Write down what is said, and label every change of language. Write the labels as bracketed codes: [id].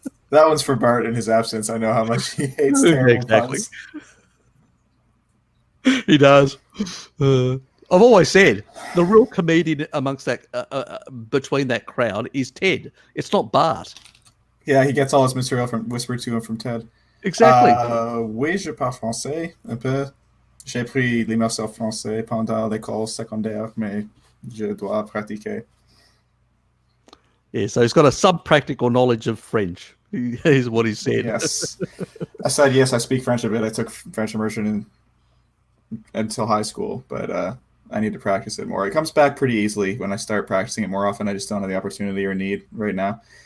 [en] That one's for Bart in his absence. I know how much he hates terrible puns. He does. I've always said the real comedian amongst that between that crowd is Ted. It's not Bart. Yeah, he gets all his material whispered to him from Ted. Exactly. [fr] Oui, je parle français un peu. J'ai pris l'immersion français pendant l'école secondaire, mais je dois pratiquer. [en] Yeah, so he's got a sub-practical knowledge of French, is what he said. Yes. I said, yes, I speak French a bit. I took French immersion until high school, but I need to practice it more. It comes back pretty easily when I start practicing it more often. I just don't have the opportunity or need right now.